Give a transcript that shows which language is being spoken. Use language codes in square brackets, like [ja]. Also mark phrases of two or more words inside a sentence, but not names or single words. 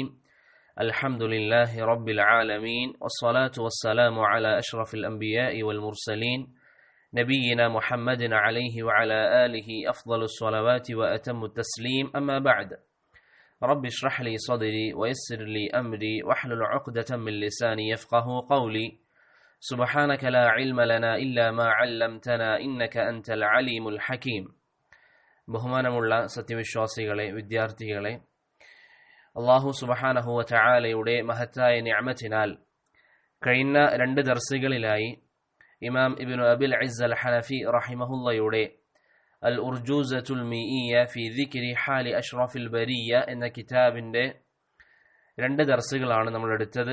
[ar] الحمد لله رب العالمين، والصلاة والسلام على أشرف الأنبياء والمرسلين نبينا محمد عليه وعلى آله أفضل الصلوات وأتم التسليم. أما بعد، رب اشرح لي صدري ويسر لي أمري واحلل عقدة من لساني يفقه قولي. سبحانك لا علم لنا إلا ما علمتنا إنك أنت العليم الحكيم. [ml] ബഹുമാനമുള്ള സത്യവിശ്വാസികളെ, വിദ്യാർത്ഥികളെ, [ar] الله سبحانه و تعالى [ml] മഹത്തായ നിഅമത്തിനാൽ കഴിഞ്ഞ 2 ദർസുകളിലായി ഇമാം ഇബ്നു അബിൽ ഇസ്സ് അൽ ഹനഫി റഹിമഹുള്ളയുടെ അൽ ഉർജൂസത്തുൽ മീഇയ ഫി ദിക്രി ഹാലി അഷ്റഫിൽ ബരിയ എന്ന കിതാബിന്റെ 2 ദർസുകളാണ് നമ്മൾ എടുത്തത്.